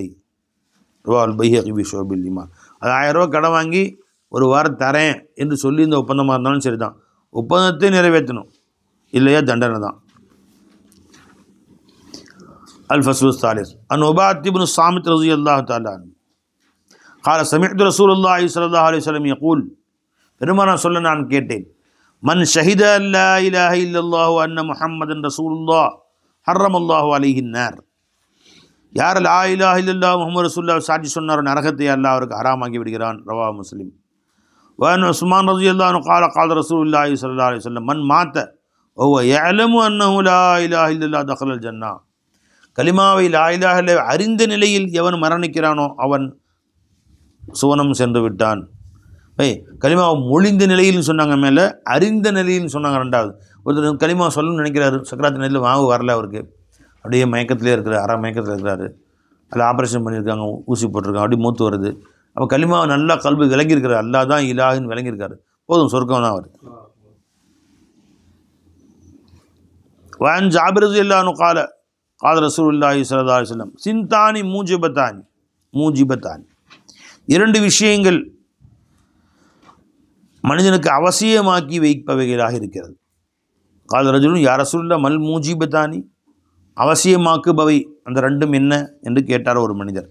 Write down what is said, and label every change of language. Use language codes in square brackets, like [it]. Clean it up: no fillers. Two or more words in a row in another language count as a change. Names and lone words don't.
[ar] رواه البيهقي في شعب الإيمان. [ta] அது 1000 ரூபா கடன் வாங்கி ஒரு வாரம் தரேன் என்று சொல்லி இந்த ஒப்பந்தமாக இருந்தாலும் சரி தான், ஒப்பந்தத்தை நிறைவேற்றணும், இல்லையா தண்டனை தான். [ar] الفصل الثالث عن عبادة بن الصامت رضي الله تعالى عنه قال سمعت رسول الله صلى الله عليه وسلم يقول. [ta] பெருமானார் சொல்ல நான் கேட்டேன். [ar] من شهد أن لا إله إلا الله وأن محمدا رسول الله حرم الله عليه النار. [ta] யார் [ar] لا إله إلا الله [ta] முஹம்மது ரசூலுல்லாஹ் சாட்சி சொன்னாரோ நரகத்தை அல்லாஹ் அவருக்கு ஹராமாக்கி விடுகிறான். [ar] رواه مسلم. وعن عثمان رضي الله عنه قال قال رسول الله صلى الله عليه وسلم من مات وهو يعلم انه لا اله الا الله دخل الجنه. [ta] கலிமாவை [ar] لا إله إلا الله [ta] அறிந்த நிலையில் எவன் மரணிக்கிறானோ அவன் சுவனம் சென்று விட்டான். கலிமாவை மொழிந்த நிலையில்னு சொன்னாங்க, மேலே அறிந்த நிலையில்னு சொன்னாங்க ரெண்டாவது. ஒருத்தர் கலிமா சொல்லணும்னு நினைக்கிறாரு, சக்கராத்து நிலையில் வாங்க வரல, அவருக்கு அப்படியே மயக்கத்திலே இருக்கிறார், அரை மயக்கத்தில் இருக்கிறாரு, அதில் ஆப்ரேஷன் பண்ணியிருக்காங்க, ஊசி போட்டிருக்காங்க, அப்படியே மூத்து வருது. அப்போ கலிமாவை நல்லா கல்வி விளங்கியிருக்கிறார், அல்லா தான் இலாஹின்னு விளங்கியிருக்காரு, போதும் சொர்க்கம் தான் அவர். [ar] وعن جابر رضي الله عنه قال قال رسول الله صلى الله عليه وسلم ثنتان موجبتان. [ta] 2 விஷயங்கள் மனிதனுக்கு அவசியமாக்கி வைப்பவைகளாக இருக்கிறது. [ar] قال رجل يا رسول الله ما الموجبتان, [ta] அவசியமாக்குபவை அந்த 2ம் என்ன என்று கேட்டார் ஒரு மனிதர்.